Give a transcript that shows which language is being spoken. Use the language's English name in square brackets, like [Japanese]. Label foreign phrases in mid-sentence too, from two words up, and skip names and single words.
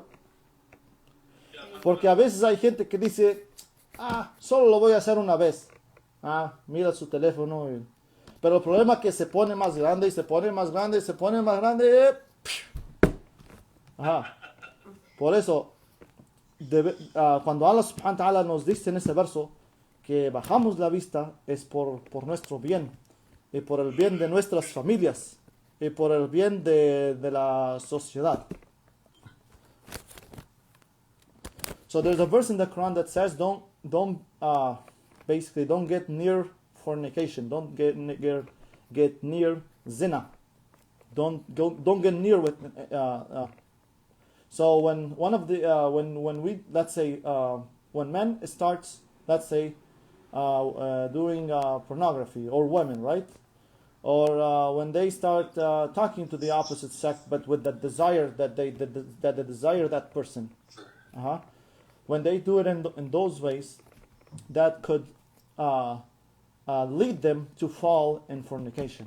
[Spanish] Porque a veces hay gente que dice, solo lo voy a hacer una vez. Mira su teléfono. Pero el problema es que se pone más grande y se pone más grande y se pone más grande. Por eso, cuando [Arabic] الله سبحانه وتعالى [Spanish] nos dice en ese verso que bajamos la vista, es por nuestro bien y por el bien de nuestras familias y por el bien de la sociedad. [English] So there's a verse in the Quran that says don't get near fornication, don't get near zina, don't get near with. So when one of the when we, let's say, when men starts, let's say, doing pornography, or women, right, or when they start talking to the opposite sex, but with the desire that they desire that person, when they do it in those ways, that could lead them to fall in fornication.